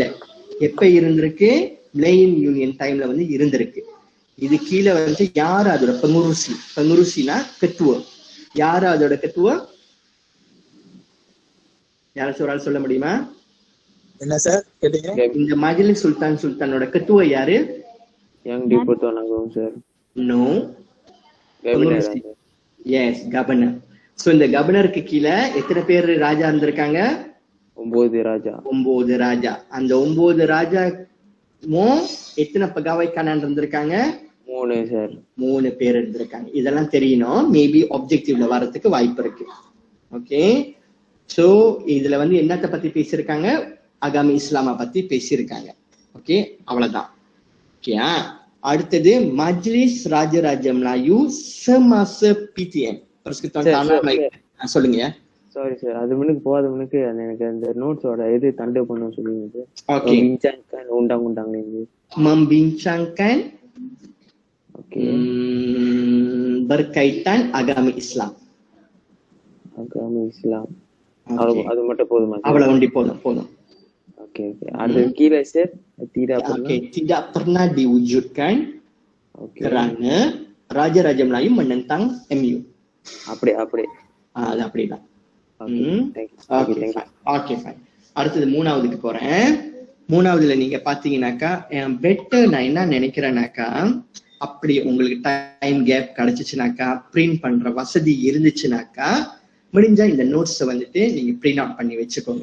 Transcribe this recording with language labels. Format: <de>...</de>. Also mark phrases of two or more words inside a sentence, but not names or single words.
<ta>எப்ப இருந்திருக்கு? Melayan யூனியன் டைம்ல வந்து இருந்திருக்கு. இது கீழே வந்து யாரு அதோட பெங்குருசினா கத்துவ, யாரு அதோட கத்துவ? யாராச்சும் ஒரு ஆள் சொல்ல முடியுமா? என்ன சார் கேட்டீங்க? இந்த மஜ்லிஸ் சுல்தானோட கத்துவ யாரு?</ta> <ms>Yang Dipertuan Agong sir.</ms> <en>No. எஸ்,</en> <ta>கவர்னர். சோ இந்த கவர்னருக்கு கீழே எத்தனை பேர் ராஜா இருந்திருக்காங்க? 9 ராஜா. 9 ராஜா. அந்த 9 ராஜா எத்தனை பகாவைக்கான இருந்திருக்காங்க? 3 சார். 3 பேர் இருந்திருக்காங்க. இதெல்லாம் தெரியணும், மேபி ஆப்ஜெக்டிவ்ல வர்றதுக்கு வாய்ப்பு இருக்கு. ஓகே, சோ இதுல வந்து என்னத்தை பத்தி பேசியிருக்காங்க?</ta> <ms>agama Islam</ms> <ta>பத்தி பேசியிருக்காங்க. ஓகே, அவ்வளவுதான். ஓகேயா, அடுத்தது மஜ்லிஸ் ராஜராஜ மலாயு semasa PTM, Persekutuan Tanah Melayu. சொல்லுங்க. சாரி சார், அது முன்னுக்கு போகாத முன்னுக்கு எனக்கு அந்த நோட்ஸோட இது தண்டு பண்ண சொல்லுங்க சார். ஓகே.</ta> <ms>membincangkan undang-undang ini. Membincangkan Oke. berkaitan agama Islam. Agama Islam.</ms> <en>Okay.</en> <ta>அது மட்டும் போதுமா சார்? அவ்வளவு ஒண்டி போதும். ஓகே ஓகே. அது கீழே சார்</ta> <ms>tidak pernah. Okay, tidak pernah diwujudkan kerana Raja-Raja Melayu menentang MU.</ms> <ta>அப்படி அது அப்படிதான். ஓகே ஃபைன். அடுத்தது மூணாவதுக்கு போறேன். மூணாவதுல நீங்க பாத்தீங்கன்னாக்கா பெட்டர் நான் என்ன நினைக்கிறேன்னாக்கா, அப்படி உங்களுக்கு டைம் கேப் கிடைச்சிச்சுனாக்கா, பிரிண்ட் பண்ற வசதி இருந்துச்சுனாக்கா, முடிஞ்சா இந்த நோட்ஸை வந்துட்டு நீங்க பிரிண்ட் அவுட் பண்ணி வச்சுக்கோங்க.</ta>